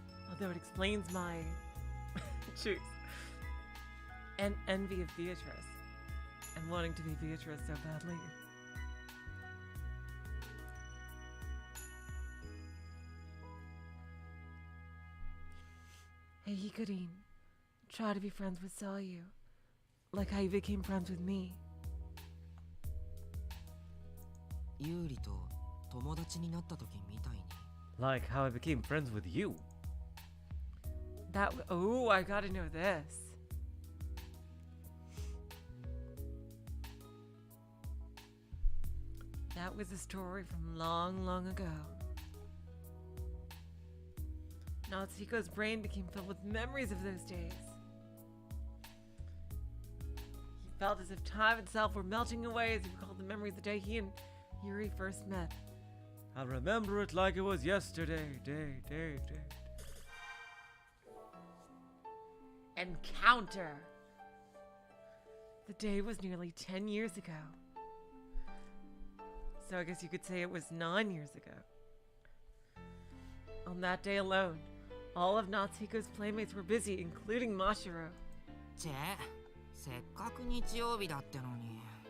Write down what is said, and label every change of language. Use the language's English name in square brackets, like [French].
[English] Although it explains my choose and envy of Beatrice and wanting to be Beatrice so badly. Hey, Hikarin, try to be friends with Salyu, like how you became friends with me. [Japanese] 有利と友達になった時みたいに。 [English] Like how I became friends with you. Oh, I gotta know this. That was a story from long, long ago. Natsuhiko's brain became filled with memories of those days. He felt as if time itself were melting away as he recalled the memory of the day he and Yuri first met. I remember it like it was yesterday, day. Encounter! The day was nearly 10 years ago. So I guess you could say it was 9 years ago. On that day alone, all of Natsuhiko's playmates were busy, including Mashiro. [Japanese] チェ、せっかく日曜日だってのに。